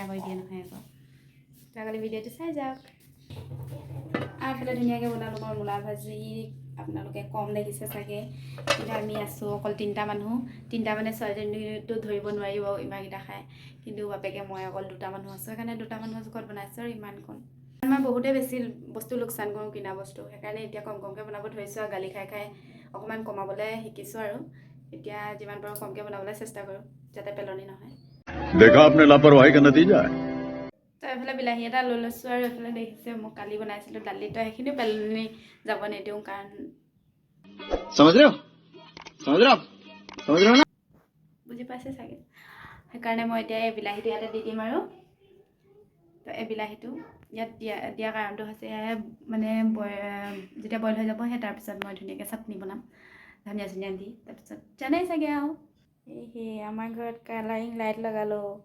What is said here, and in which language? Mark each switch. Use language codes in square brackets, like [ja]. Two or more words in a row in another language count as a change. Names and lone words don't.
[as] কৰি দিয়ে নহয় আকৌ তাকালি ভিডিঅ'টো চাই যাওক আৰু এফালে ধুনীয়াকৈ বনালোঁ মই মূলা ভাজি আপোনালোকে কম দেখিছে চাগে কিন্তু আমি আছোঁ অকল তিনিটা মানুহ তিনিটা মানে ছোৱালীজনীটো ধৰিব নোৱাৰিব ইমানকেইটা খায় কিন্তু বাপেকে মই অকল দুটা মানুহ আছোঁ সেইকাৰণে দুটা মানুহৰ জোখত বনাইছোঁ আৰু ইমানকণ মই বহুতেই বেছি বস্তু লোকচান কৰোঁ কিনা বস্তু সেইকাৰণে এতিয়া কম কমকৈ বনাব ধৰিছোঁ আৰু গালি খাই খাই অকণমান কমাবলৈ শিকিছোঁ আৰু এতিয়া যিমান পাৰোঁ কমকৈ বনাবলৈ চেষ্টা কৰোঁ যাতে পেলনি নহয় [hi] देखा आपने लापरवाही का नतीजा है [as] তো এফালে বিলাহী এটা লৈ লৈছোঁ আৰু এফালে দেখিছে মই কালি বনাইছিলোঁ দালি তো সেইখিনি পেলনি যাব নিদিওঁ কাৰণ [hi] समझ रहे हो ना [as] বুজি পাইছে চাগে সেইকাৰণে মই এতিয়া এই বিলাহীটো ইয়াতে দি দিম আৰু তো এই বিলাহীটো ইয়াত দিয়া কাৰণটো হৈছে মানে যেতিয়া বইল হৈ যাব সেই তাৰপিছত মই ধুনীয়াকৈ চাটনি বনাম ধনিয়া চনিয়া দি তাৰপিছত জানেই চাগে আৰু এই আমাৰ ঘৰত [en] colouring light [as] লগালোঁ